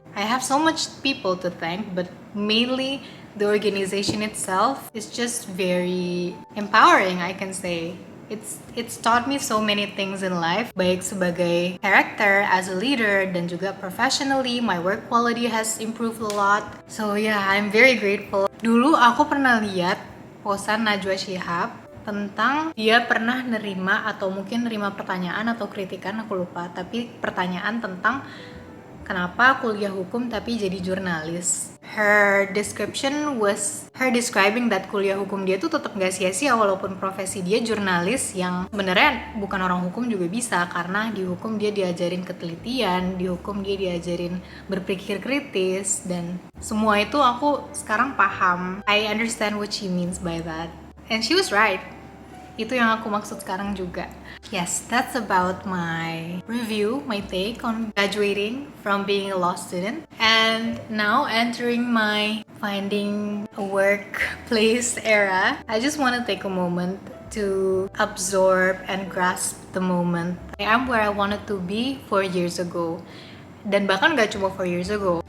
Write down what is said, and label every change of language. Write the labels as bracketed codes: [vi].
[en] I have so much people to thank, but mainly the organization itself is just very empowering, I can say. It's taught me so many things in life, [id] baik sebagai [en] character, as a leader, [id] dan juga [en] professionally, my work quality has improved a lot. So yeah, I'm very grateful. [id] Dulu aku pernah lihat posan Najwa Shihab tentang dia pernah nerima atau mungkin nerima pertanyaan atau kritikan, aku lupa, tapi pertanyaan tentang kenapa kuliah hukum tapi jadi jurnalis. [en] Her description was her describing that [id] kuliah hukum dia tuh tetap gak sia-sia walaupun profesi dia jurnalis, yang sebenarnya bukan orang hukum juga bisa, karena di hukum dia diajarin ketelitian, di hukum dia diajarin berpikir kritis, dan semua itu aku sekarang paham. [en] I understand what she means by that, and she was right. [id] Itu yang aku maksud sekarang juga. [en] Yes, that's about my review, my take on graduating from being a law student. And now entering my finding a workplace era, I just want to take a moment to absorb and grasp the moment. I am where I wanted to be 4 years ago. [id] Dan bahkan gak cuma [en] 4 years ago.